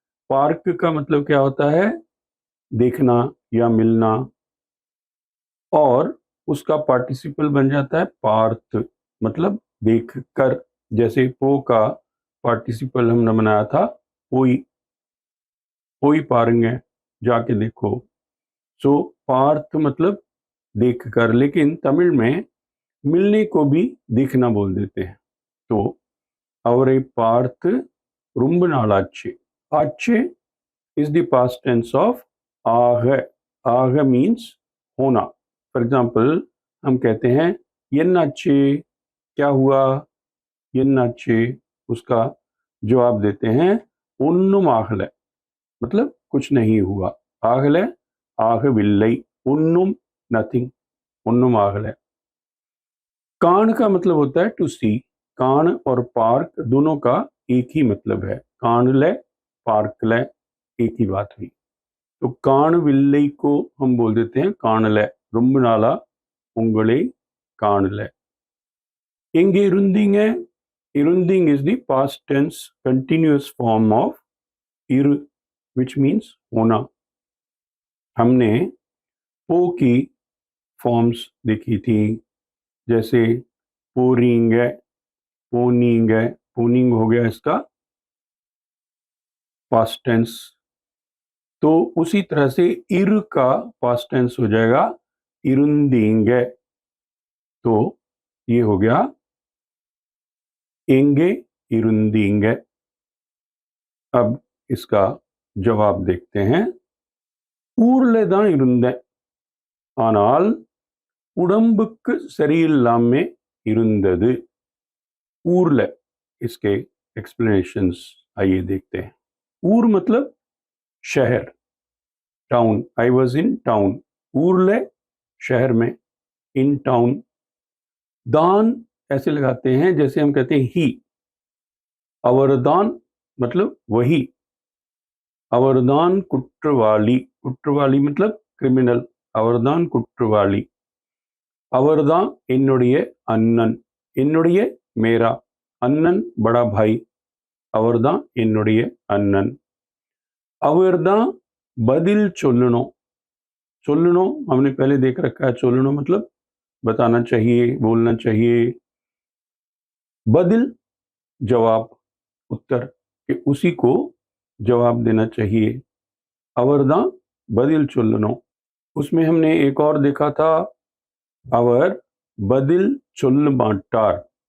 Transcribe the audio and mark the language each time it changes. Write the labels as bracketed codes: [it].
[hi] Park का मतलब क्या होता है? देखना या मिलना, और उसका पार्टिसिपल बन जाता है पार्थ, मतलब देख कर। जैसे पो का पार्टिसिपल हमने बनाया था पोई, पोई पारेंगे, जाके देखो। सो पार्थ मतलब देख कर, लेकिन तमिल में मिलने को भी देखना बोल देते हैं। [ta] तो அவரை பார்த்து ரொம்ப நாளாச்சு। [en] ஆச்சு is the past tense of ஆக। [hi] ஆக means होना। [en] for example [hi] हम कहते हैं என்னாச்சு, क्या हुआ? என்னாச்சு, उसका जवाब देते हैं [ta] ஒன்னும் ஆகல, [hi] मतलब कुछ नहीं हुआ। [ta] ஆகல, ஆகவில்லை, ஒன்னும் नथिंग, ஒன்னும் ஆகல। [hi] कान का मतलब होता है टू सी। कान और पार्क दोनों का एक ही मतलब है। कानले, पार्कले, एक ही बात हुई। तो कान विल्लई को हम बोल देते हैं कानले, [ta] ரொம்ப நாளா உங்களை காணல। எங்கே இருந்தீங்க? [en] இருந்தீங்க is the past tense continuous form of இரு, which means [hi] होना। हमने पो की फॉर्म्स देखी थी, जैसे पोरिंग, पोनिंग। पोनिंग हो गया इसका पास्ट टेंस। तो उसी तरह से इर का पास्ट टेंस हो जाएगा इरुंदींगे। तो ये हो गया एंगे इरुंदींगे। अब इसका जवाब देखते हैं। [ta] ஊர்ல தான் இருந்தேன், ஆனால் உடம்புக்கு சரியில்லாம இருந்தது। [hi] ஊர்ல, इसके एक्सप्लेनेशंस आइए देखते हैं। ऊर मतलब शहर, town. [en] I was in town, [hi] ऊर्ले शहर में, इन टाउन। दान ऐसे लगाते हैं जैसे हम कहते हैं ही। अवरदान मतलब वही। [ta] अवरदान कुट्रवाली, [hi] कुट्रवाली मतलब क्रिमिनल। [ta] अवरदान कुट्रवाली। अवरदान என்னுடைய அண்ணன், என்னுடைய [hi] मेरा, [ta] அண்ணன் [hi] बड़ा भाई, [ta] அவர்தான் என்னுடைய அண்ணன்। அவர்தான் பதில் சொல்லணும்। [hi] சொல்லணும் हमने पहले देख रखा है। சொல்லணும் मतलब बताना चाहिए, बोलना चाहिए। बदिल जवाब, उत्तर, कि उसी को जवाब देना चाहिए। [ta] अवरदा बदिल चुल्लनो। [hi] उसमें हमने एक और देखा था, [ta] अवर बदिल चुल्ल माटार।